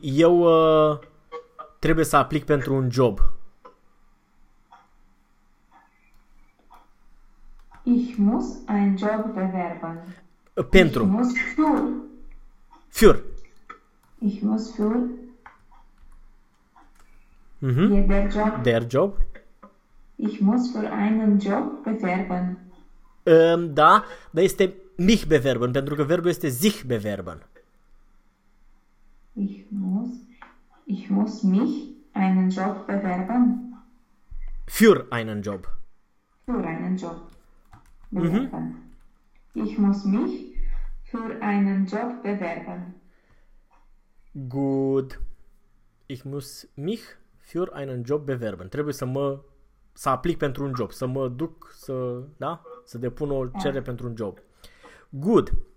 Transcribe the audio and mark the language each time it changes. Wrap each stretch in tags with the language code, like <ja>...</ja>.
<ro>Eu trebuie să aplic pentru un job.</ro> <de>Ich muss ein Job bewerben.</de> <ro>Pentru.</ro> <de>Ich muss für. Für. Ich muss für. Mm-hmm. E der Job. Der Job. Ich muss für einen Job bewerben.</de> <ro>Da, dar este</ro> <de>mich bewerben,</de> <ro>pentru că verbul este</ro> <de>sich bewerben. Ich muss mich einen Job bewerben. Für einen Job. Für einen Job. Mm-hmm. Ich muss mich für einen Job bewerben. Gut. Ich muss mich für einen Job bewerben.</de> <ro>Trebuie să aplic pentru un job, să mă duc să, da, să depun o cerere pentru un job.</ro> <en>Good.</en>